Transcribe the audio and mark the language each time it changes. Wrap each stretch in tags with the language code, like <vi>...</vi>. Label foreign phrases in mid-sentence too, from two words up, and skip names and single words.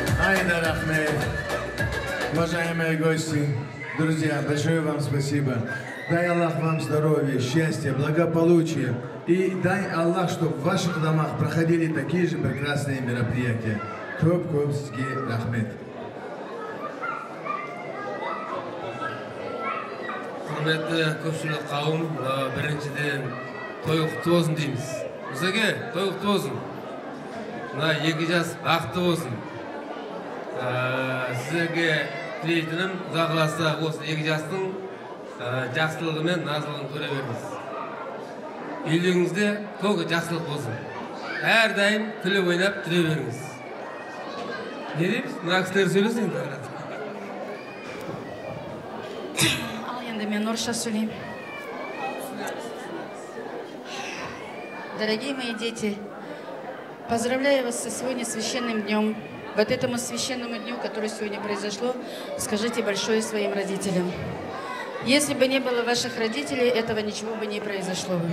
<kk>Айда рахмет.</kk> <ru>Уважаемые гости, друзья, большое вам спасибо. Дай Аллах вам здоровья, счастья, благополучия. И дай Аллах, чтобы в ваших домах проходили такие же прекрасные мероприятия.</ru> <kk>Көп-көп сізге рахмет. Құрметті көпшілік қауым, біріншіден той құтты болсын дейміз. Мұсеке, той құтты болсын. Мына 2 жас бақытты болсын. Сіздерге тілейтінім, Құдай қаласа осы 2 жастың жақсылығы мен назылығын көре беріңіз. Үйлеріңізде көк жақсылық болсын. Әрдайым күліп ойнап жүре беріңіз. Не дейміз? Мына кісілер сөйлесін енді. Мен орысша сөйлеймін.</kk> <ru>Дорогие мои дети, поздравляю вас со сегодня священным днем. Вот этому священному дню, который сегодня произошло, скажите большое своим родителям. Если бы не было ваших родителей, этого ничего бы не произошло бы.</ru>